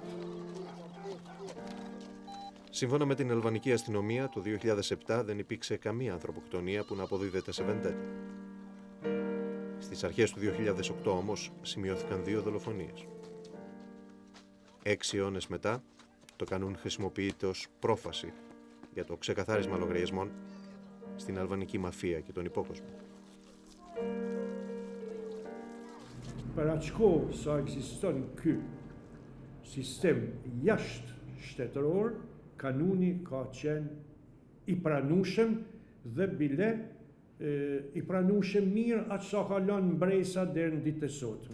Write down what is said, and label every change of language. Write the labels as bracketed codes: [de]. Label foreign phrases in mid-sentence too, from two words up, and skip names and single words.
[el] Σύμφωνα με την αλβανική αστυνομία, το 2007 δεν υπήρξε καμία ανθρωποκτονία που να αποδίδεται σε βεντέτα. Στις αρχές του 2008 όμως σημειώθηκαν 2 δολοφονίες. 6 αιώνες μετά, το κανούν χρησιμοποιείται ως πρόφαση για το ξεκαθάρισμα λογαριασμών στην αλβανική μαφία και τον υπόκοσμο. [sq] Para qko sa ekziston ky sistem jashtë shtetëror, kanuni ka qenë I pranueshëm dhe bile I pranueshëm mirë atë sa ka lënë mbresa deri në ditën e sotme.